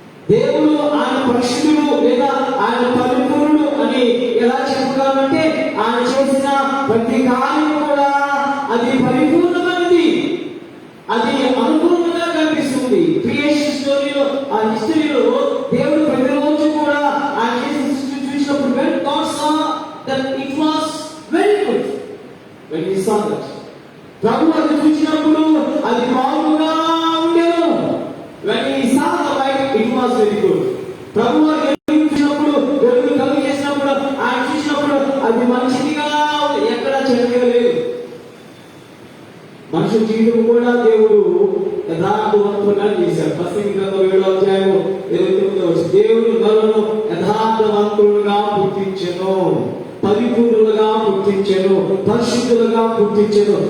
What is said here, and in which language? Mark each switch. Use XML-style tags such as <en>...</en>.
<te>దేవుడు ఆయన పరిశుద్ధుడు లేదా ఆయన పరిపూర్ణుడు అని ఎలా చెప్పగలంటే ఆయన చేసిన ప్రతి కార్యం కూడా అది పరిపూర్ణమైనది, అది అనుకూలంగా కనిపిస్తుంది. క్రియేషన్ స్టోరీలో ఆ హిస్టరీలో దేవుడు ప్రతిరోజు కూడా ఆ చూసినప్పుడు</te> <en>when God saw that</en> <te>it was very good, when he saw that ప్రభు అది చూసినప్పుడు అది బాగుగా ఉండేను.</te> <en>when he saw the light it was very good.</en> <te>ప్రభు అది చూసినప్పుడు వెలుగు కలుగు చేసినప్పుడు ఆయన చూసినప్పుడు అది మంచిదిగా, ఎక్కడ చెడ్డగా లేదు. మనుషుల జీవితం కూడా దేవుడు యథార్థవంతులుగా చేశాడు. ప్రసంగి గ్రంథం 7వ అధ్యాయం 29వ వచనం, దేవుడు నరులను యథార్థవంతులుగా పుట్టించెను, పరిపూర్ణులుగా పుట్టించెను, పరిశుద్ధులుగా పుట్టించెను.</te>